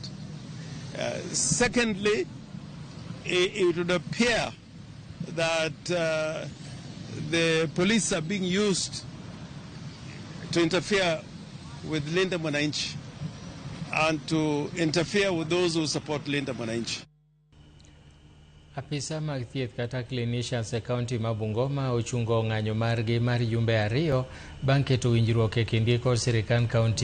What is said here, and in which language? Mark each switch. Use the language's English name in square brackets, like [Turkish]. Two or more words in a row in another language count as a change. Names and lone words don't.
[English] Secondly, it would appear that the police are being used to interfere with Linda Mwananchi and to interfere with those who support Linda Mwananchi. [Luo (Kenya and Tanzania)] Apisa mag thieth kata clinicians e kaunti ma Bungoma ochungo ng'anyo margi mar jumbe ariyo bang' keto winjruok e kindgi kod sirikand kaunti